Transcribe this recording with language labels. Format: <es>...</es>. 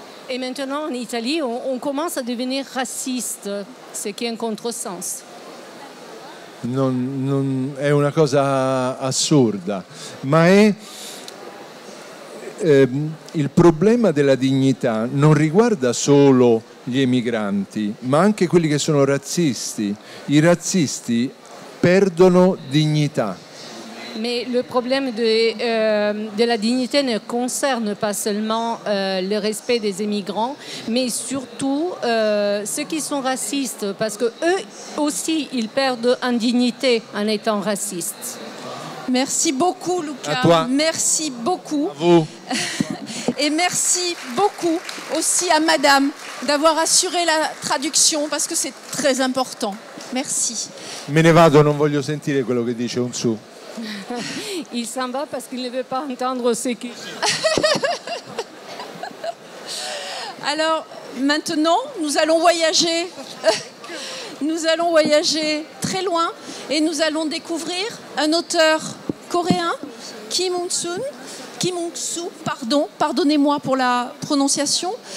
<fr>Et maintenant, en Italie, on commence à devenir raciste, ce qui est un contresens.</fr> <it>È una cosa assurda, ma è il problema della dignità non riguarda solo gli emigranti, ma anche quelli che sono razzisti. I razzisti perdono dignità.</it> <fr>Mais le problème de la dignité ne concerne pas seulement le respect des immigrants, mais surtout ceux qui sont racistes, parce que eux aussi, ils perdent en dignité en étant racistes. Merci beaucoup, Luca. À toi. Merci beaucoup. À vous. Et merci beaucoup aussi à Madame d'avoir assuré la traduction, parce que c'est très important. Merci.</fr> <it>Me ne vado, non voglio sentire quello che dice Unsu.</it> <fr>Il s'en va parce qu'il ne veut pas entendre ce qu'il dit. Alors, maintenant, nous allons voyager. Nous allons voyager très loin et nous allons découvrir un auteur coréen, Kim Ung-soo, pardonnez-moi pour la prononciation.</fr>